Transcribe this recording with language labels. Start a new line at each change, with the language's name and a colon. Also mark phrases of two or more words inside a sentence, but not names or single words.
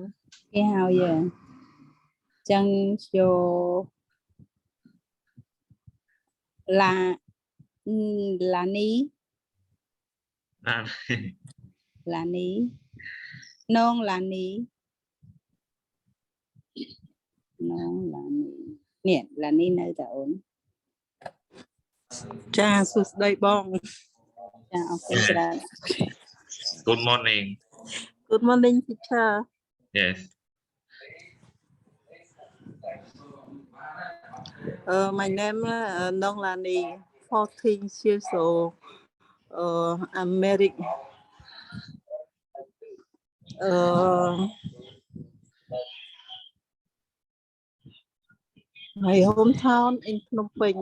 Khmer: គេហើយចឹងចូលឡានីនងឡានីនេះឡានីនៅតាអូនចាសួស្ដីបងចាអរគុណច្រើន
English: Good morning. Good morning teacher Yes. My name Nong Lani 14 years old I'm married my hometown in Phnom Penh.